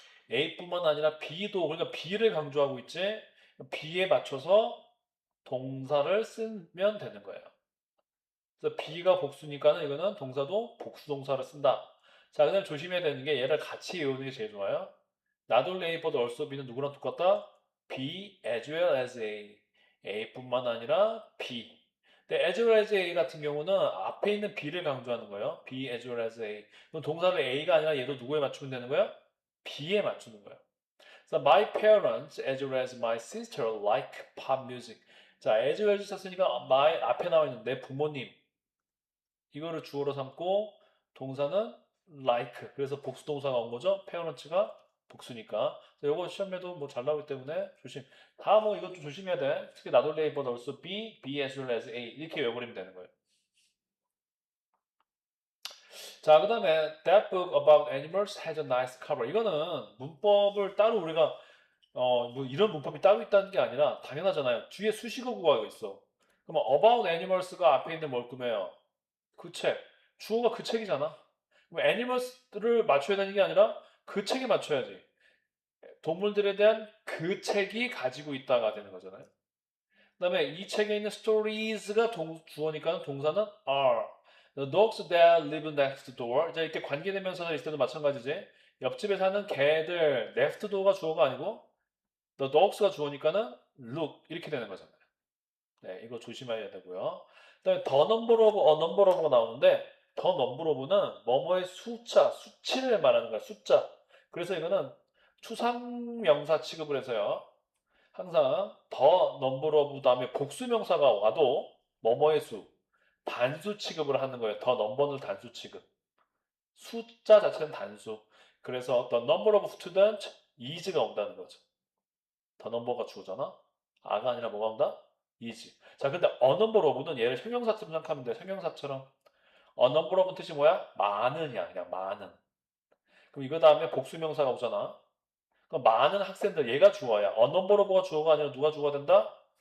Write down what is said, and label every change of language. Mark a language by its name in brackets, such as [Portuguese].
[Korean] A뿐만 아니라 B도, 그러니까 B를 강조하고 있지. B에 맞춰서 동사를 쓰면 되는 거예요. 그래서 B가 복수니까는 이거는 동사도 복수 동사를 쓴다. 자, 그다음 조심해야 되는 게 얘를 같이 외우는 게 제일 좋아요. [English] Not only A but also B는 [Korean] 누구랑 똑같다? [English] B as well as A. [Korean] A뿐만 아니라 B. 근데 as well as A 같은 경우는 앞에 있는 B를 강조하는 거예요. [English] B as well as A. [Korean] 그럼 동사를 A가 아니라 얘도 누구에 맞추면 되는 거야? B에 맞추는 거야. 그래서 [English] my parents as well as my sister like pop music. [Korean] 자, as well as 썼으니까 my 앞에 나와 있는 내 부모님 이거를 주어로 삼고 동사는 like. 그래서 복수 동사가 온 거죠. parents가 복수니까. 이거 시험에도 뭐 잘 나오기 때문에 조심. 다 뭐 이것도 조심해야 돼. 특히 [English] not only A but also B, B as well as A [Korean] 이렇게 외워버리면 되는 거예요. 자, 그 다음에 [English] That book about animals has a nice cover. [Korean] 이거는 문법을 따로 우리가 뭐 이런 문법이 따로 있다는 게 아니라 당연하잖아요. 뒤에 수식어 구가 있어. 그러면 about animals가 앞에 있는 뭘 꾸며요? 그 책. 주어가 그 책이잖아. 그럼 애니멀스를 맞춰야 되는 게 아니라 그 책에 맞춰야지. 동물들에 대한 그 책이 가지고 있다가 되는 거잖아요. 그 다음에 이 책에 있는 stories가 주어니까 동사는 are. [English] The dogs that live next door. [Korean] 자, 이렇게 관계대명사가 있을 때도 마찬가지지. 옆집에 사는 개들, next door가 주어가 아니고 the dogs가 주어니까는 look 이렇게 되는 거잖아요. 네, 이거 조심해야 되고요. 그다음에 the number of a number of가 나오는데 the number of는 뭐뭐의 숫자, 수치를 말하는 거야. 숫자. 그래서 이거는 추상명사 취급을 해서요. 항상 the number of 다음에 복수명사가 와도 뭐뭐의 수, 단수 취급을 하는 거예요. the number는 단수 취급. 숫자 자체는 단수. [English] 그래서 the number of students is가 [Korean] 온다는 거죠. the number가 주어잖아. 아가 아니라 뭐가 온다? is. 자, 근데 a number of는 얘를 형용사처럼 생각하면 돼. 형용사처럼. a number of는 뜻이 뭐야? 많은이야. 그냥 많은. 그럼 이거 다음에 복수명사가 오잖아. 그럼 많은 학생들, 얘가 주어야. a number of가 주어가 아니라 누가 주어가 된다?